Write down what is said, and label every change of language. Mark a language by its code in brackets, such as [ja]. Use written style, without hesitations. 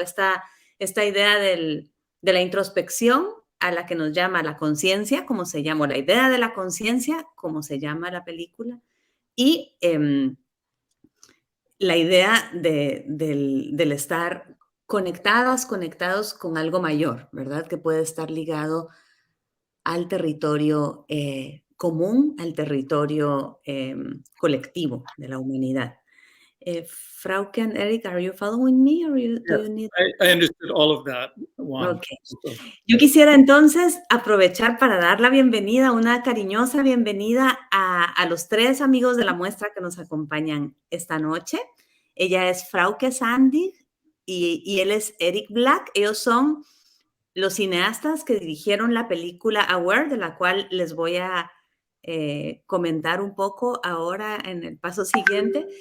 [es] Esta idea de la introspección a la que nos llama la conciencia, como se llama, la idea de la conciencia, como se llama la película, y la idea del estar conectados con algo mayor, ¿verdad? Que puede estar ligado al territorio común, al territorio colectivo de la humanidad. [en] Frauke and Eric, are you following me or do you need... I understood all of that, Juan. Okay. [es] Yo quisiera entonces aprovechar para dar la bienvenida, una cariñosa bienvenida a los tres amigos de la muestra que nos acompañan esta noche. Ella es Frauke Sandig y él es Eric Black. Ellos son los cineastas que dirigieron la película Aware, de la cual les voy a comentar un poco ahora en el paso siguiente.